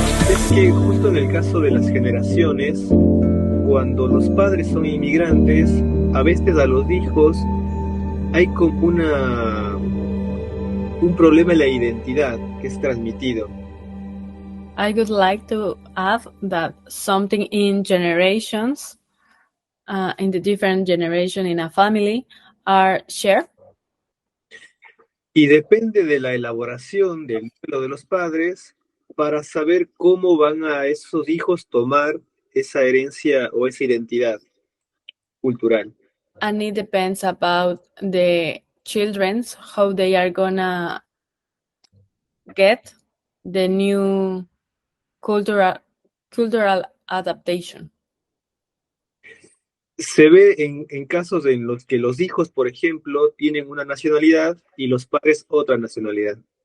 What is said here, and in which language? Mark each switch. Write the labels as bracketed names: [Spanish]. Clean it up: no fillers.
[Spanish] Es que justo en el caso de las generaciones, cuando los padres son inmigrantes, a veces a los hijos hay como un problema en la identidad que es transmitido. [English] I would like to add that something in generations, in the different generation in a family, are shared. [Spanish] Y depende de la elaboración del duelo de los padres para saber cómo van a esos hijos tomar esa herencia o esa identidad cultural. [English] And it depends about the children's, how they are gonna get the new cultural adaptation. [Spanish] Se ve en casos en los que los hijos, por ejemplo, tienen una nacionalidad y los padres otra nacionalidad.